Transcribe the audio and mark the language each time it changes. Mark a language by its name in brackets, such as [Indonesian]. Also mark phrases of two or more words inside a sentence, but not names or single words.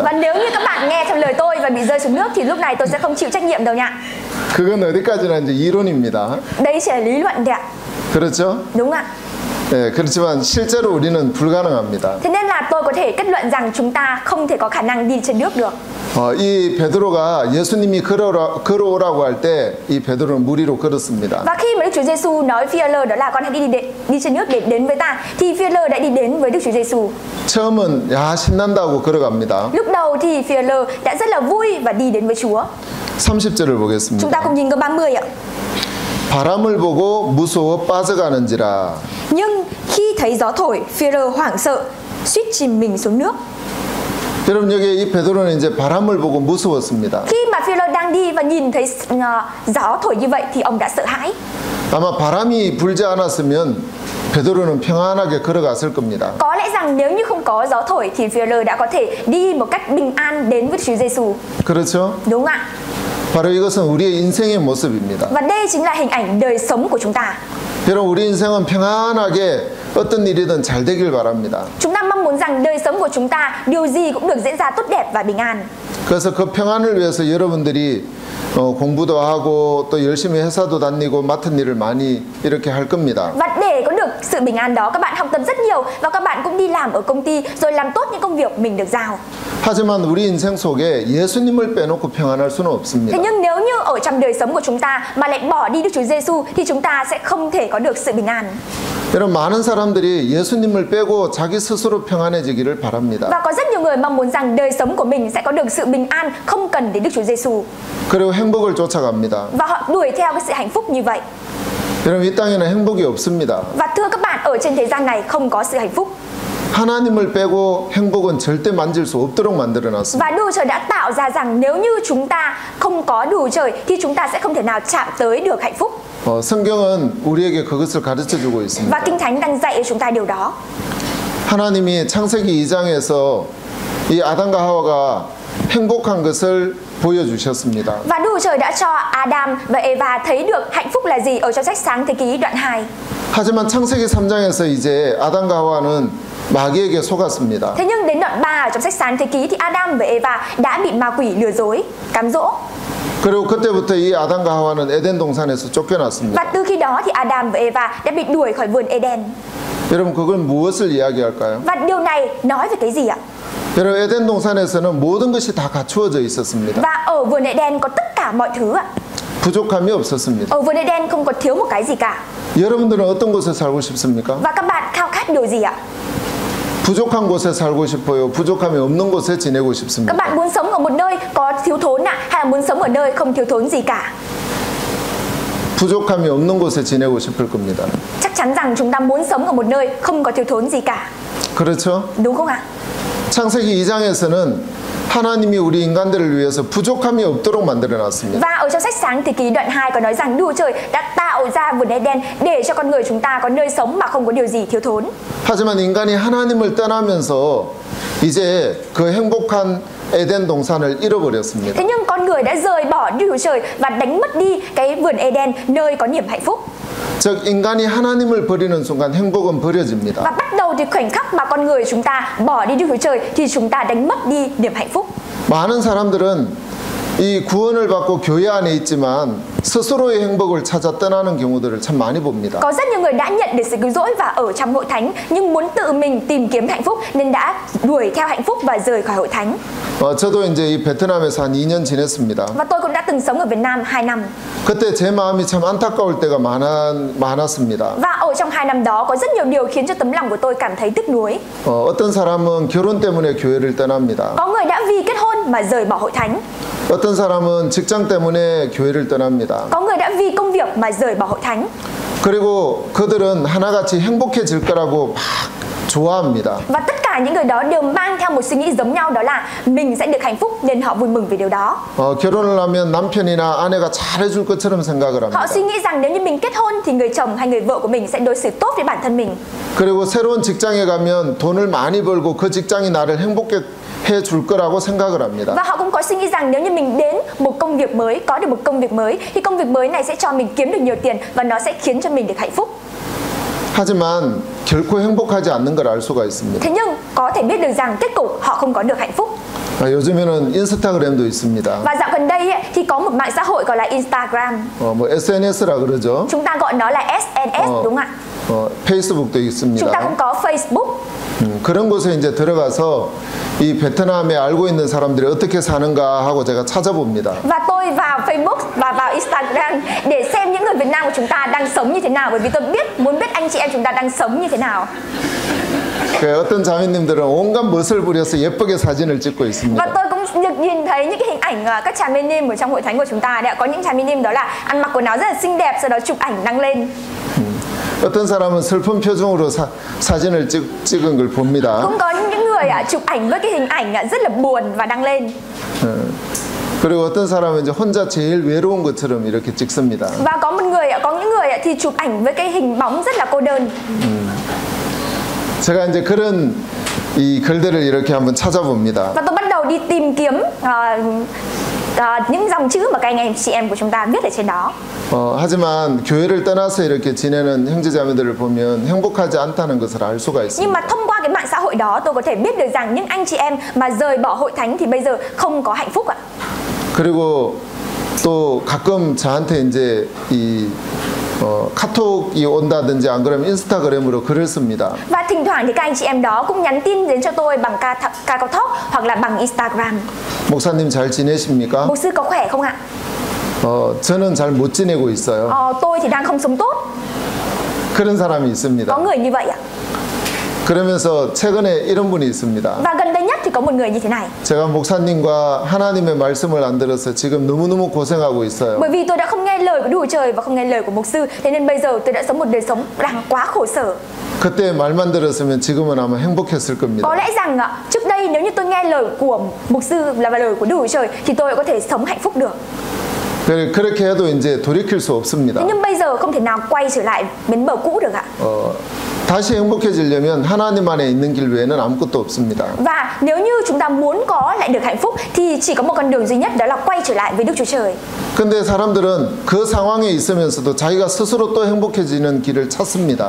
[Vietnamese] Và nếu như các bạn nghe theo lời tôi và bị rơi xuống nước thì lúc này tôi sẽ không chịu trách nhiệm đâu nha. [Korean] 그건 어디까지나 이제 이론입니다. [Vietnamese] Đấy chỉ là lý luận thôi ạ. [Korean] 그렇죠? [Vietnamese] Đúng ạ. [Korean] 네, 그렇지만 실제로 우리는 불가능합니다. [Vietnamese] Thế nên là tôi có thể kết luận rằng chúng ta không thể có khả năng đi trên nước được. [Korean] 이 베드로가 예수님이 걸어오라고 할 때 이 베드로는 물 위로 걸었습니다. [Vietnamese] Và khi mà Đức Chúa Giêsu nói Phi-e-lơ đó là con hãy đi trên nước để đến với ta, thì Phi-e-lơ đã đi đến với Đức Chúa Giêsu. [Korean] 처음은 야 신난다고 걸어갑니다. [Vietnamese] Lúc đầu thì Phi-e-lơ đã rất là vui và đi đến với Chúa. [Korean] 30절을 [Vietnamese] Chúng [Korean] 보겠습니다. [Vietnamese] ta cùng nhìn câu 30 ạ. [Korean] 바람을 보고 무서워 빠져가는지라. [Vietnamese] Nhưng khi thấy gió thổi, Phi-e-lơ hoảng sợ, suýt chìm mình xuống nước. [Korean] 여러분 여기 이 베드로는 이제 바람을 보고 무서웠습니다. [Vietnamese] Khi mà Phi-e-lơ đang đi và nhìn thấy gió thổi như vậy thì ông đã sợ hãi. [Korean] 아마 바람이 불지 않았으면 베드로는 평안하게 걸어갔을 겁니다. [Vietnamese] Có lẽ rằng nếu như không có gió thổi thì Phi-e-lơ đã có thể đi một cách bình an đến với Chúa Giêsu. [Korean] 그렇죠? [Vietnamese] Đúng ạ. [Korean] 바로 이것은 우리의 인생의 모습입니다. [Vietnamese] Và đây chính là hình ảnh đời sống của chúng ta. [Korean] 여러분 우리 인생은 평안하게 어떤 일이든 잘 되길 바랍니다. [Vietnamese] Chúng ta mong muốn rằng đời sống của chúng ta điều gì cũng được diễn ra tốt đẹp và bình an. [Korean] 그래서 그 평안을 위해서 여러분들이 공부도 하고 또 열심히 회사도 다니고 맡은 일을 많이 이렇게 할 겁니다. [Vietnamese] Và để có được sự bình an đó, các bạn học tập rất nhiều và các bạn cũng đi làm ở công ty rồi làm tốt những công việc mình được giao. [Korean] 하지만 우리 인생 속에 예수님을 빼놓고 평안할 수는 없습니다. [Vietnamese] Thế nhưng nếu như ở trong đời sống của chúng ta mà lại bỏ đi Đức Chúa Giêsu thì chúng ta sẽ không thể có được sự bình an. [Korean] 여러분 많은 사람들이 예수님을 빼고 자기 스스로 평안해지기를 바랍니다. [Vietnamese] Và có rất nhiều người mong muốn rằng đời sống của mình sẽ có được sự bình an không cần đến Đức Chúa Giêsu. [Korean] 그리고 행복을 쫓아갑니다. [Vietnamese] Và họ đuổi theo cái sự hạnh phúc như vậy. [Korean] 여러분 이 땅에는 행복이 없습니다. [Vietnamese] Và thưa các bạn, ở trên thế gian này không có sự hạnh phúc. [Korean] 하나님을 빼고 행복은 절대 만질 수 없도록 만들어놨습니다. [Vietnamese] Và Đức Chúa Trời đã tạo ra rằng nếu như chúng ta không có Đức Chúa Trời thì chúng ta sẽ không thể nào chạm tới được hạnh phúc. [Korean] 성경은 우리에게 그것을 가르쳐주고 있습니다. [Vietnamese] Và Kinh Thánh đang dạy cho chúng ta điều đó. [Korean] 하나님이 창세기 2장에서 이 아담과 하와가 행복한 것을 보여주셨습니다. [Vietnamese] Và Đức Chúa Trời đã cho Adam và Eva thấy được hạnh phúc là gì ở trong sách Sáng Thế Ký đoạn 2. [Korean] 하지만 창세기 3장에서 이제 아담과 하와는 마귀에게 속았습니다. [Vietnamese] Thế nhưng đến đoạn 3 ở trong sách Sáng Thế Ký thì Adam và Eva đã bị ma quỷ lừa dối, cám dỗ. [Korean] 그리고 그때부터 이 아담과 하와는 에덴 동산에서 쫓겨났습니다. [Vietnamese] Và từ khi đó thì Adam và Eva đã bị đuổi khỏi vườn Eden. [Korean] 여러분 그건 무엇을 이야기할까요? [Vietnamese] Và điều này nói về cái gì ạ? [Korean] 여러분 에덴 동산에서는 모든 것이 다 갖추어져 있었습니다. [Vietnamese] Và ở vườn Eden có tất cả mọi thứ ạ. [Korean] 부족함이 없었습니다. [Vietnamese] Ở vườn Eden không có thiếu một cái gì cả. [Korean] 여러분들은 어떤 곳에 살고 싶습니까? [Vietnamese] Và các bạn khao khát điều gì ạ? [Korean] 부족한 곳에 살고 싶어요? 부족함이 없는 곳에 지내고 [Vietnamese] Các [Korean] 싶습니까? [Vietnamese] bạn muốn sống ở một nơi có thiếu thốn ạ, hay là muốn sống ở nơi không thiếu thốn gì cả? [Korean] 부족함이 없는 곳에 지내고 싶을 겁니다. [Vietnamese] Chắc chắn rằng chúng ta muốn sống ở một nơi không có thiếu thốn gì cả. [Korean] 그렇죠? [Vietnamese] Đúng không ạ? [Korean] 창세기 2장에서는 하나님이 우리 인간들을 위해서 부족함이 없도록 만들어놨습니다. [Vietnamese] Và ở trong sách Sáng Thế Ký đoạn 2 có nói rằng Đức Chúa Trời đã tạo ra vườn Eden để cho con người chúng ta có nơi sống mà không có điều gì thiếu thốn. [Korean] 하지만 인간이 하나님을 떠나면서 이제 그 행복한 에덴 동산을 잃어버렸습니다. [Vietnamese] Thế nhưng con người đã rời bỏ Đức Chúa Trời và đánh mất đi cái vườn Eden, nơi có niềm hạnh phúc. [Korean] 즉 인간이 하나님을 버리는 순간 행복은 버려집니다. [Vietnamese] Và bắt đầu từ khoảnh khắc mà con người chúng ta bỏ đi Đức Chúa Trời thì chúng ta đánh mất đi niềm hạnh phúc. [Korean] 많은 사람들은 이 구원을 받고 교회 안에 있지만 스스로의 행복을 찾아 떠나는 경우들을 참 많이 봅니다. [Vietnamese] Có rất nhiều người đã nhận được sự cứu rỗi và ở trong hội thánh nhưng muốn tự mình tìm kiếm hạnh phúc nên đã đuổi theo hạnh phúc và rời khỏi hội thánh. [Korean] 저도 이제 이 베트남에서 한 2년 지냈습니다. [Vietnamese] Và tôi cũng đã từng sống ở Việt Nam 2 năm. [Korean] 그때 제 마음이 참 안타까울 때가 많았습니다. [Vietnamese] Và ở trong 2 năm đó có rất nhiều điều khiến cho tấm lòng của tôi cảm thấy tiếc nuối. [Korean] 어떤 사람은 결혼 때문에 교회를 떠납니다. [Vietnamese] Có người đã vì kết hôn mà rời bỏ hội thánh. [Korean] 어떤 사람은 직장 때문에 교회를 떠납니다. [Vietnamese] Có người đã vì công việc mà rời bỏ hội thánh. [Korean] 그리고 그들은 하나같이 행복해질 거라고 막 좋아합니다. [Vietnamese] Và tất cả những người đó đều mang theo một suy nghĩ giống nhau, đó là mình sẽ được hạnh phúc nên họ vui mừng vì điều đó. [Korean] 결혼을 하면 남편이나 아내가 잘해줄 것처럼 생각을 합니다. [Vietnamese] Họ suy nghĩ rằng nếu như mình kết hôn thì người chồng hay người vợ của mình sẽ đối xử tốt với bản thân mình. [Korean] 그리고 새로운 직장에 가면 돈을 많이 벌고 그 직장이 나를 행복해 줄 거라고 생각을 합니다. [Vietnamese] Và họ cũng có suy nghĩ rằng nếu như mình đến một công việc mới, có được một công việc mới thì công việc mới này sẽ cho mình kiếm được nhiều tiền và nó sẽ khiến cho mình được hạnh phúc. [Korean] 하지만 결코 행복하지 않는 걸 알 수가 있습니다. [Vietnamese] Thế nhưng có thể biết được rằng kết cục họ không có được hạnh phúc. [Korean] 요즘에는 인스타그램도 있습니다. [Vietnamese] Và dạo gần đây ấy, thì có một mạng xã hội gọi là Instagram. [Korean] 뭐 SNS라 그러죠. [Vietnamese] Chúng ta gọi nó là SNS đúng không ạ? [Korean] 페이스북도 있습니다. [Vietnamese] Chúng ta cũng có Facebook. [Korean] 그런 곳에 이제 들어가서 이 베트남에 알고 있는 사람들이 어떻게 사는가 하고 제가 찾아봅니다. [Vietnamese] Và tôi vào Facebook và vào Instagram để xem những người Việt Nam của chúng ta đang sống như thế nào, bởi vì tôi muốn biết anh chị em chúng ta đang sống như thế nào. [Korean] 어떤 자매님들은 온갖 멋을 부려서 예쁘게 사진을 찍고 있습니다. [Vietnamese] Và tôi cũng được nhìn thấy những cái hình ảnh các cha mê nim ở trong hội thánh của chúng ta đấy ạ. Có những cha mê nim đó là ăn mặc quần áo rất là xinh đẹp, sau đó chụp ảnh đăng lên. [Korean] 어떤 사람은 슬픈 표정으로 사진을 찍은 걸 봅니다. [Vietnamese] Cũng có những người chụp ảnh với cái hình ảnh rất là buồn và đăng lên. [Korean] 그리고 어떤 사람은 이제 혼자 제일 외로운 것처럼 이렇게 찍습니다. [Vietnamese] Và có những người thì chụp ảnh với cái hình bóng rất là cô đơn. [Korean] 제가 이제 그런 이 글들을 이렇게 한번 찾아봅니다. [Vietnamese] Và tôi bắt đầu đi tìm kiếm những dòng chữ mà các anh chị em của chúng ta viết ở trên đó. [Korean] 하지만 교회를 떠나서 이렇게 지내는 형제자매들을 보면 행복하지 않다는 것을 알 수가 있습니다. [Vietnamese] Nhưng mà thông qua cái mạng xã hội đó tôi có thể biết được rằng những anh chị em mà rời bỏ hội thánh thì bây giờ không có hạnh phúc ạ. [Korean] 그리고 또 가끔 저한테 이제 이 카톡이 온다든지 안 그러면 인스타그램으로 글을 씁니다. [Vietnamese] Và thỉnh thoảng thì các anh chị em đó cũng nhắn tin đến cho tôi bằng KakaoTalk hoặc là bằng Instagram. [Korean] 목사님 잘 지내십니까? [Vietnamese] 牧sư có khỏe không ạ? [Korean] 저는 잘 못 지내고 있어요. [Vietnamese] Tôi thì đang không sống tốt. [Korean] 그런 사람이 있습니다. [Vietnamese] Có người như vậy ạ. [Korean] 그러면서 최근에 이런 분이 있습니다. [Vietnamese] Và gần đây nhất thì có một người như thế này. [Korean] 제가 목사님과 하나님의 말씀을 안 들어서 지금 너무너무 고생하고 있어요. [Vietnamese] Bởi vì tôi đã không nghe lời của Đức Chúa Trời và không nghe lời của mục sư, thế nên bây giờ tôi đã sống một đời sống đang quá khổ sở. [Korean] 그때 말만 들었으면 지금은 아마 행복했을 겁니다. [Vietnamese] Có lẽ rằng trước đây nếu như tôi nghe lời của mục sư là lời của Đức Chúa Trời thì tôi có thể sống hạnh phúc được. [Korean] 그렇게 해도 이제 돌이킬 수 없습니다. [Vietnamese] Thế nhưng bây giờ không thể nào quay trở lại bến bờ cũ được ạ. [Korean] 다시 행복해지려면 하나님 안에 있는 길 외에는 아무것도 없습니다. [Vietnamese] Và nếu như chúng ta muốn có lại được hạnh phúc thì chỉ có một con đường duy nhất, đó là quay trở lại với Đức Chúa Trời. [Korean] 근데 사람들은 그 상황에 있으면서도 자기가 스스로 또 행복해지는 길을 찾습니다.